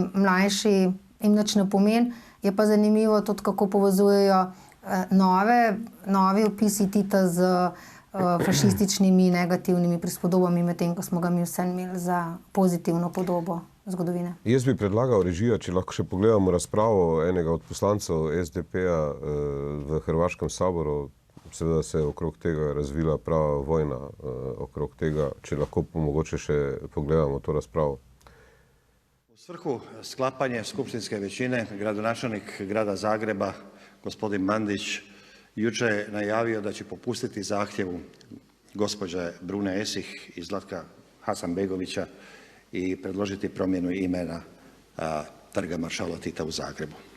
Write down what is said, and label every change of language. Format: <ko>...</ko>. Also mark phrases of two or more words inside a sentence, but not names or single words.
<sl>Mlajši jim nič ne pomeni. Je pa zanimivo tudi, kako povezujejo novi opisi Tita z fašističnimi negativnimi prispodobami, medtem ko smo ga mi vse imeli za pozitivno podobo zgodovine. Jaz bi predlagal režija, če lahko še pogledamo razpravo enega od poslancev SDP-a v Hrvaškem saboru. Seveda se je okrog tega razvila prava vojna okrog tega, če lahko mogoče še pogledamo to razpravo.</sl> <hr>U svrhu sklapanja skupštinske većine, gradonačelnik grada Zagreba, gospodin Bandić, jučer je najavio da će popustiti zahtjevu gospođe Brune Esih i Zlatka Hasanbegovića i predložiti promjenu imena trga maršala Tita u Zagrebu.</hr>